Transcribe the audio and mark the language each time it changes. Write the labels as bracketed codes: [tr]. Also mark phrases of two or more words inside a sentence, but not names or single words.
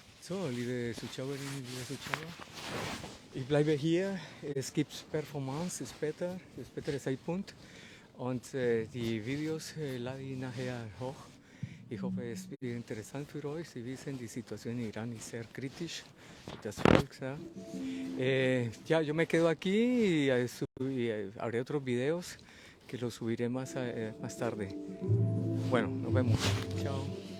[de] So, liebe Zuschauerinnen, liebe Zuschauer, ich bleibe hier. Es gibt Performance später Zeitpunkt. Und die Videos lade ich nachher hoch. Ich hoffe, es wird interessant für euch. Sie wissen, die Situation [es] en Irán [de] ist sehr kritisch. Das Volk, [es] ya, yo me quedo aquí y haré otros videos que los subiré más tarde. Bueno, nos vemos. Chao.